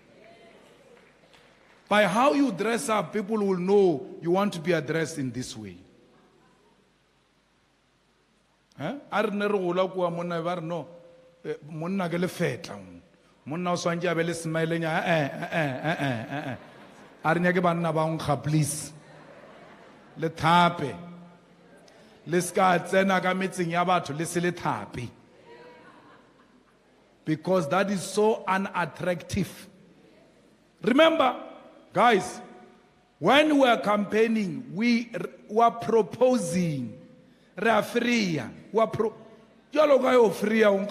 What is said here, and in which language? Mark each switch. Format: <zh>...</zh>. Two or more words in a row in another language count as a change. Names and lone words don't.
<en>By how you dress up, people will know you want to be addressed in this way. Please.</en> <tn>Le thape. Le ska tsena ka metseng ya batho le se le thape.</tn> <en>Because that is so unattractive. Remember, guys, when we are campaigning, we are proposing. We are free. We are free.</en>